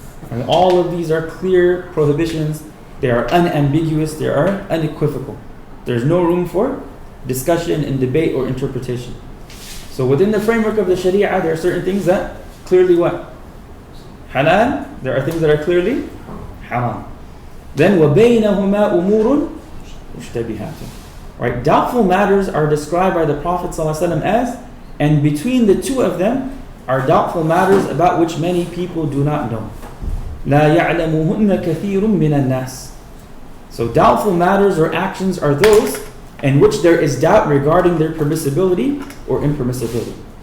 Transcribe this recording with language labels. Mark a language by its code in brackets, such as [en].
[en] And all of these are clear prohibitions. They are unambiguous. They are unequivocal. There's no room for discussion and debate or interpretation. So within the framework of the Sharia, there are certain things that clearly what? Halal. There are things that are clearly haram. [ar] Then وَبَيْنَهُمَا أُمُورٌ مُشْتَبِهَاتٌ. [en] Right? Doubtful matters are described by the Prophet ﷺ as, and between the 2 of them are doubtful matters about which many people do not know. [ar] لَا يَعْلَمُهُنَّ كَثِيرٌ مِنَ النَّاسِ. [en] So doubtful matters or actions are those in which there is doubt regarding their permissibility or impermissibility.